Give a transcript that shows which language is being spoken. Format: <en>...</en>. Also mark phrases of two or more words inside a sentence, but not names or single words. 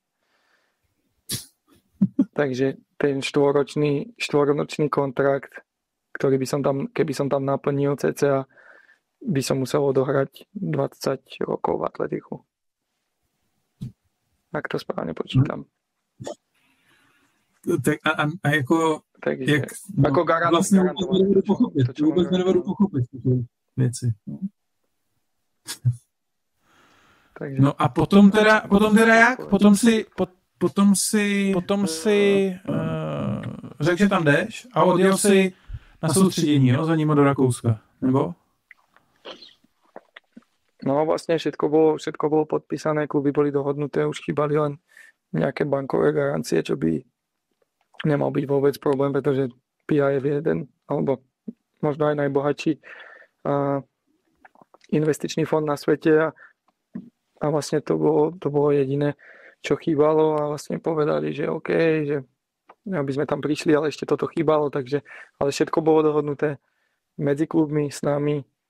<sk>Takže ten štvoročný kontrakt, ktorý keby som tam naplnil cca, by som musel odohrať 20 rokov v Atletiku. Ak to správne počítam.</sk> <cs>Tak a jako... Takže, jak,</cs> <sk>ako</sk> <cs>vlastně vůbec nedovedu pochopit ty věci. Takže, no a potom teda jak? Potom si řekl, že tam jdeš a odjel si na soustředění, jo, za ním do Rakouska, nebo?</cs> <sk>No vlastne všetko bolo podpísané, kluby boli dohodnuté, už chýbali len nejaké bankové garancie, čo by nemal byť vôbec problém, pretože PIA je jeden, alebo možno aj najbohatší investičný fond na svete a vlastne to bolo jediné, čo chýbalo a vlastne povedali, že OK, že aby sme tam prišli, ale ešte toto chýbalo, takže ale všetko bolo dohodnuté medzi klubmi s nami,</sk>